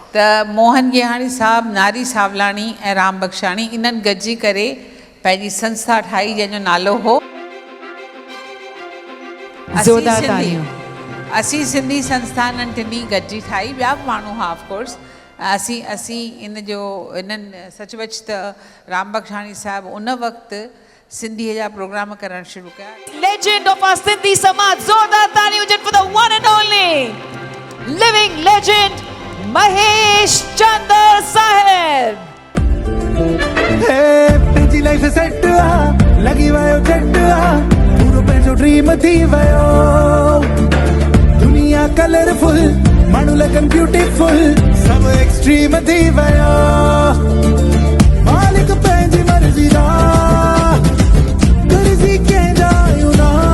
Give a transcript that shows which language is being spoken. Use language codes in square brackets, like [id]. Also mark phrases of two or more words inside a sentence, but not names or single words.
[sd] त मोहन गेहाणी साहब नारी सावलाणी ऐं राम बख्शाणी इन्हनि गॾिजी करे पंहिंजी संस्था ठाही जंहिंजो नालो हो असी सिंधी संस्थाननि टिनी गॾिजी ठाही ॿिया बि माण्हू हुआ ऑफकोर्स असीं इन्हनि सचमुच त राम बख्शाणी साहिबु उन वक़्तु सिंधीअ जा प्रोग्राम करणु शुरू कया [en] Legend of our Sindhi Samaj, [sd] ज़ोरदार ताली हुजनि [en] for the one and only living legend Mahesh Chandra Sahib. [sd] पंहिंजी लाइफ सेट आ लॻी वियो झट आ पूरो पंहिंजो ड्रीम थी वियो दुनिया कलरफुल माण्हू लॻनि ब्यूटीफुल सभु एक्सट्रीम थी वियो मालिक पंहिंजी मर्ज़ी दा कर्ज़ी कंहिंजा आहियूं ना